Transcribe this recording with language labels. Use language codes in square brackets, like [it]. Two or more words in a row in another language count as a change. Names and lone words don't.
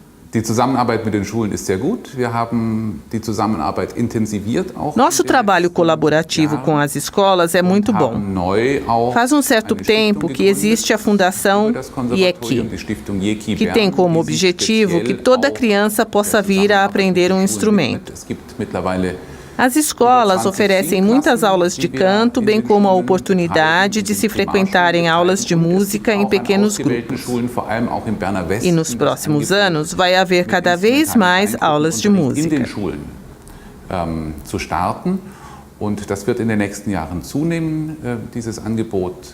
[de] Die Zusammenarbeit mit den Schulen ist sehr gut. Wir haben die Zusammenarbeit intensiviert auch. [pt] Nosso trabalho colaborativo com as escolas é muito bom. Faz um certo tempo que existe a Fundação IECI, que tem como objetivo que toda criança possa vir a aprender um instrumento. As escolas oferecem muitas aulas de canto, bem como a oportunidade de se frequentarem aulas de música em pequenos grupos. E nos próximos anos vai haver cada vez mais aulas de música. [de] Und das wird in den nächsten Jahren zunehmen, dieses Angebot.